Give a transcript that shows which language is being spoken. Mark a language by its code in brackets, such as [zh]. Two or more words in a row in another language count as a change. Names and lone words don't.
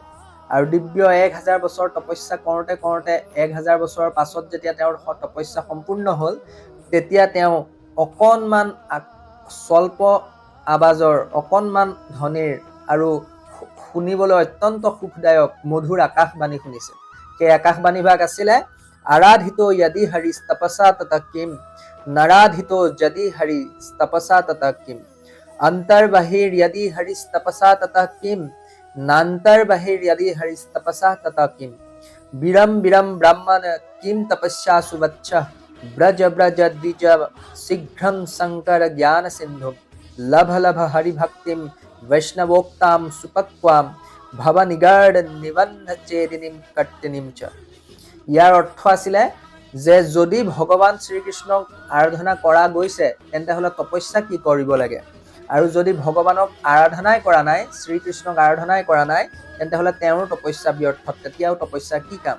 [as] আৰু দিব্য 1000 বছৰ তপস্যা কৰোঁতে 1000 বছৰৰ পাছত যেতিয়া তেওঁৰ তপস্যা সম্পূৰ্ণ হ'ল, তেতিয়া তেওঁ অকণমান স্বল্প আৱাজৰ অকণমান ধ্বনিৰ আৰু শুনিবলৈ অত্যন্ত সুখদায়ক মধুৰ আকাশবাণী শুনিছিল। সেই আকাশবাণী ভাগ আছিলে [sa] আৰাধিত যদি হৰি তপসা তত কিম, নাৰাধিত যদি হৰি তপসা তত কিম, অন্তর বাহির यदि हरि तपसा ततः किम, नान्तर बाहिर यदि हरि तपसा ततः किम, विरम विरम ब्राह्मण किम तपस्या सुवच्छ, ब्रज ब्रज द्विज शीघ्रं शंकर ज्ञान सिंधु, लभ लभ हरि भक्तिम वैष्णवोक्ताम सुपक्वाम, भव निगाड़ निबंध चेदिनीम कट्टिनीम च। [as] ইয়াৰ অৰ্থ আছিলে যে যদি ভগৱান শ্ৰীকৃষ্ণক আৰাধনা কৰা গৈছে তেন্তে হলে তপস্যা কি কৰিব লাগে, আৰু যদি ভগৱানক আৰাধনাই কৰা নাই, শ্ৰীকৃষ্ণক আৰাধনাই কৰা নাই, তেন্তে হলে তেওঁৰ তপস্যা ব্যৰ্থ, তেতিয়াও তপস্যা কি কাম।